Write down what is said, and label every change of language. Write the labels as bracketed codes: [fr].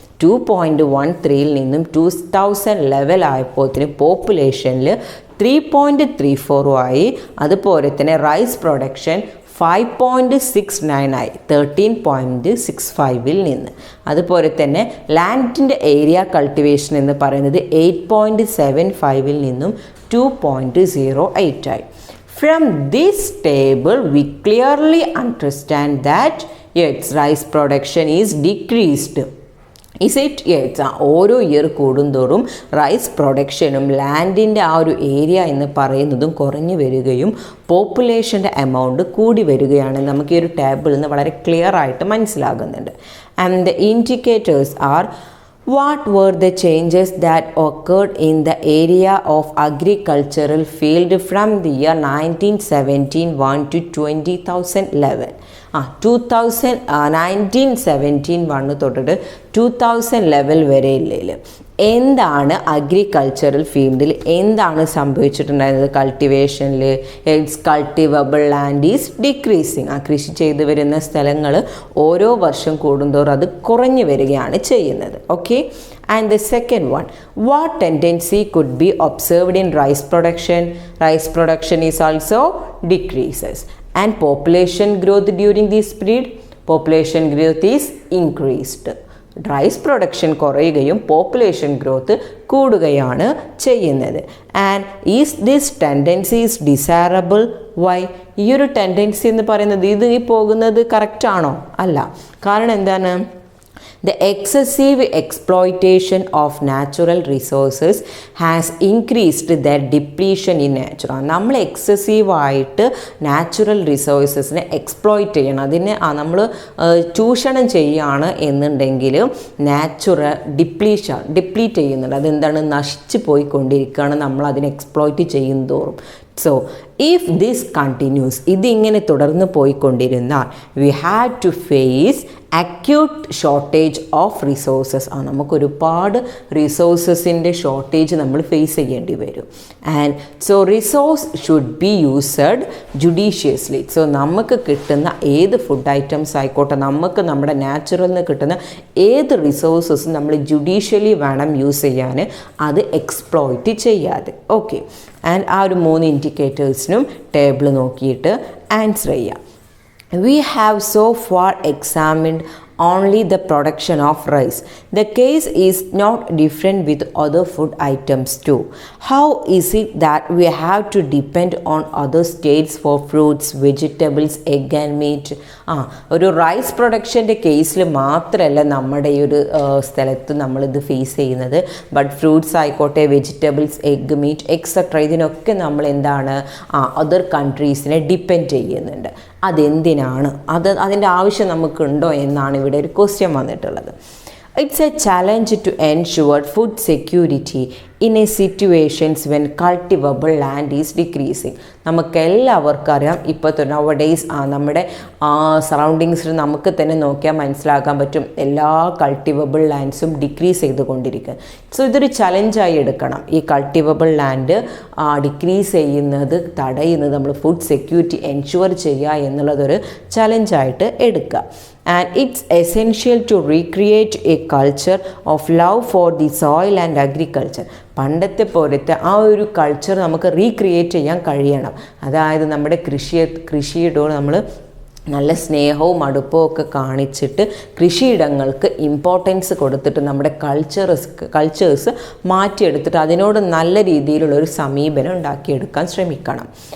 [ml] 2.13 നിന്നും 2011 ആയപ്പോഴത്തിന് പോപ്പുലേഷനിൽ 3.34 ആയി. അതുപോലെ തന്നെ റൈസ് പ്രൊഡക്ഷൻ 5.69 ആയി 13.65 നിന്ന്. അതുപോലെ തന്നെ ലാൻഡിൻ്റെ ഏരിയ കൾട്ടിവേഷൻ എന്ന് പറയുന്നത് 8.75 നിന്നും 2.08 ആയി. [en] From this table, we clearly understand that yes, rice production is decreased. Is it? Yes. [ml] ഓരോ ഇയർ കൂടുന്തോറും റൈസ് പ്രൊഡക്ഷനും ലാൻഡിൻ്റെ ഒരു ഏരിയ എന്ന് പറയുന്നതും കുറഞ്ഞു വരികയും പോപ്പുലേഷൻ്റെ എമൗണ്ട് കൂടി വരികയാണ്. നമുക്ക് ഈ ഒരു ടേബിളിൽ നിന്ന് വളരെ ക്ലിയർ ആയിട്ട് മനസ്സിലാകുന്നുണ്ട്. [en] And the indicators are: what were the changes that occurred in the area of agricultural field from the year 1971 to 2011? [ml] 1971 തൊട്ടിട്ട് 2011 വരെ ഇല്ലേ, എന്താണ് അഗ്രികൾച്ചറൽ ഫീൽഡിൽ എന്താണ് സംഭവിച്ചിട്ടുണ്ടായിരുന്നത്? [en] കൾട്ടിവേഷനിൽ it's cultivable land is decreasing. [ml] കൃഷി ചെയ്തു വരുന്ന സ്ഥലങ്ങൾ ഓരോ വർഷം കൂടുന്തോറും അത് കുറഞ്ഞു വരികയാണ് ചെയ്യുന്നത്. [en] Okay, and the second one, what tendency could be observed in rice production? Rice production is also decreases. And population growth during this period? Population growth is increased. [ml] Rice production കുറയുകയും പോപ്പുലേഷൻ ഗ്രോത്ത് കൂടുകയാണ് ചെയ്യുന്നത്. [en] And is this tendency is desirable? Why? [ml] ഈ ഒരു tendency എന്ന് പറയുന്നത് ഇത് ഈ പോകുന്നത് കറക്റ്റാണോ? അല്ല. കാരണം എന്താണ്? [en] The excessive exploitation of natural resources has increased their depletion in nature. [ml] നമ്മൾ എക്സസീവായിട്ട് നാച്ചുറൽ റിസോഴ്സസിനെ എക്സ്പ്ലോയിറ്റ് ചെയ്യണം, അതിനെ നമ്മൾ ചൂഷണം ചെയ്യുകയാണ് എന്നുണ്ടെങ്കിൽ നാച്ചുറൽ ഡിപ്ലീറ്റ് ചെയ്യുന്നുണ്ട്. അതെന്താണ്? നശിച്ചു പോയിക്കൊണ്ടിരിക്കുകയാണ് നമ്മൾ അതിനെ എക്സ്പ്ലോയിറ്റ് ചെയ്യും തോറും. [en] so if this continues, [ml] ഇതിങ്ങനെ തുടർന്ന് പോയിക്കൊണ്ടിരുന്നാൽ [en] We had to face acute shortage of resources. [ml] നമുക്കൊരുപാട് റിസോഴ്സസിൻ്റെ ഷോർട്ടേജ് നമ്മൾ ഫേസ് ചെയ്യേണ്ടി വരും. [en] And so resource should be used judiciously. [ml] So നമുക്ക് കിട്ടുന്ന ഏത് ഫുഡ് ഐറ്റംസ് ആയിക്കോട്ടെ, നമുക്ക് നമ്മുടെ നാച്ചുറൽ നിന്ന് കിട്ടുന്ന ഏത് റിസോഴ്സസും നമ്മൾ ജുഡീഷ്യലി വേണം യൂസ് ചെയ്യാൻ, അത് എക്സ്പ്ലോയിറ്റ് ചെയ്യാതെ. ഓക്കെ, ആൻഡ് ആ ഒരു 3 ഇൻഡിക്കേറ്റേഴ്സിനും ടേബിൾ നോക്കിയിട്ട് ആൻസർ ചെയ്യാം. [en] We have so far examined only the production of rice. The case is not different with other food items too. How is it that we have to depend on other states for fruits, vegetables, egg and meat? [ml] ഒരു rice പ്രൊഡക്ഷൻ്റെ കേസിൽ മാത്രമല്ല നമ്മുടെ ഈ ഒരു സ്ഥലത്ത് നമ്മളിത് face ചെയ്യുന്നത്. But fruits ആയിക്കോട്ടെ, വെജിറ്റബിൾസ്, എഗ്, മീറ്റ് എക്സെട്ര ഇതിനൊക്കെ നമ്മൾ എന്താണ് അതർ കൺട്രീസിനെ ഡിപ്പെൻഡ് ചെയ്യുന്നുണ്ട്. അതെന്തിനാണ്, അതിൻ്റെ ആവശ്യം നമുക്കുണ്ടോ എന്നാണ് ഇവിടെ ഒരു ക്വസ്റ്റ്യൻ വന്നിട്ടുള്ളത്. [en] It's a challenge to ensure food security in a situations when cultivable land is decreasing. [ml] നമുക്കെല്ലാവർക്കും അറിയാം, ഇപ്പോൾ നവഡേയ്സ് നമ്മുടെ സറൗണ്ടിങ്സിൽ നമുക്ക് തന്നെ നോക്കിയാൽ മനസ്സിലാക്കാൻ പറ്റും എല്ലാ കൾട്ടിവബിൾ ലാൻഡ്സും ഡിക്രീസ് ചെയ്തുകൊണ്ടിരിക്കുക. സോ ഇതൊരു ചലഞ്ചായി എടുക്കണം. ഈ കൾട്ടിവബിൾ ലാൻഡ് ഡിക്രീസ് ചെയ്യുന്നത് തടയുന്നത് നമ്മൾ ഫുഡ് സെക്യൂരിറ്റി എൻഷുവർ ചെയ്യുക എന്നുള്ളതൊരു ചലഞ്ചായിട്ട് എടുക്കുക. [en] And it's essential to recreate a culture of love for the soil and agriculture. [ml] പണ്ടത്തെ പോലത്തെ ആ ഒരു കൾച്ചർ നമുക്ക് റീക്രിയേറ്റ് ചെയ്യാൻ കഴിയണം. അതായത് നമ്മുടെ കൃഷിയോട് നമ്മൾ നല്ല സ്നേഹവും അടുപ്പവും ഒക്കെ കാണിച്ചിട്ട് കൃഷിയിടങ്ങൾക്ക് ഇമ്പോർട്ടൻസ് കൊടുത്തിട്ട് നമ്മുടെ കൾച്ചേഴ്സ് മാറ്റിയെടുത്തിട്ട് അതിനോട് നല്ല രീതിയിലുള്ളൊരു സമീപനം ഉണ്ടാക്കിയെടുക്കാൻ ശ്രമിക്കണം.